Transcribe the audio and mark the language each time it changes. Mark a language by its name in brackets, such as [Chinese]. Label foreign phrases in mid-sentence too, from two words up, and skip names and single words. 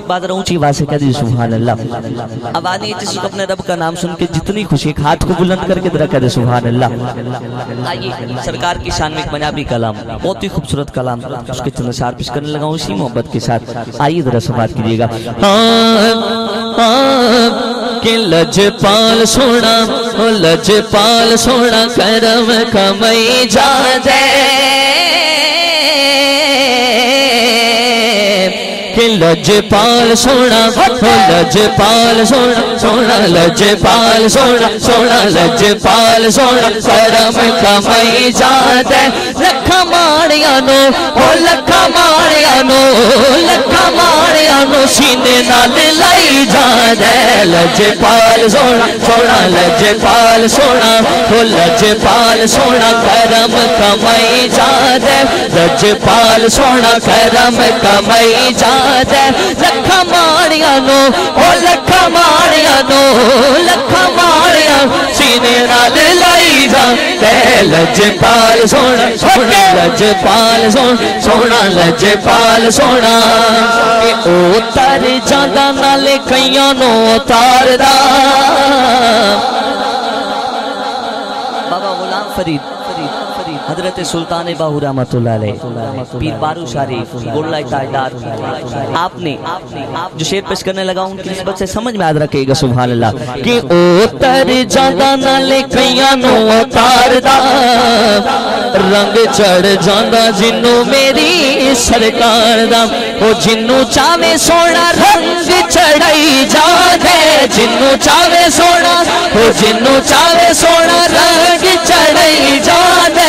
[Urdu] بعد اونچی آواز سے کہہ دیجیے [Arabic] سبحان اللہ. [Urdu] آواز نہیں جس کو اپنے رب کا نام سن کے جتنی خوشی ایک ہاتھ کو بلند کر کے ذرا کہہ دے [Arabic] سبحان اللہ. [Urdu] آئیے سرکار کی شان میں ایک پنجابی کلام بہت ہی خوبصورت کلام اس کے چند اشعار پیش کرنے لگا ہوں اسی محبت کے ساتھ. آئیے ذرا سماعت کیجیے گا. [Punjabi] کہ لجپال سونا لجپال سونا کرم کمائی جا دے کہ لجپال سونا لجپال سونا سونا لجپال سونا سونا لجپال سونا کرم کمائی جا دے. لکھا ماڑیاں نو لکھا ماڑیاں نو لکھا ماڑیاں نو سینے نال لائی جا دے. لجپال سونا سونا لجپال سونا لجپال سونا کرم کمائی جا دے. لجپال سونا کرم کمائی جا دے. لکھا ماڑیاں نو لکھا ماڑیاں نو لکھا ماڑیاں سینے نال لائی جا دے. لجپال سونا سونا لجپال سونا سونا لجپال سونا کہ او تر جاندہ نالے کئیاں نو تار دا. [Urdu] بابا غلام فرید حضرت سلطان باہو [Arabic] رحمت اللہ علیہ [Urdu] پیر بارو شریف گولہ تاجدار آپ نے جو شعر پیش کرنے لگا ان کی نسبت سے سمجھ میں یاد رکھے گا [Arabic] سبحان اللہ. [Punjabi] کہ او تر جاندہ نالے کئیاں نو تار دا رنگ چڑھ جاندہ جنوں میری سرکار دا. او جنوں چاہے سونا رنگ چڑھائی جا دے. جنوں چاہے سونا او جنوں چاہے سونا رنگ چڑھائی جا دے.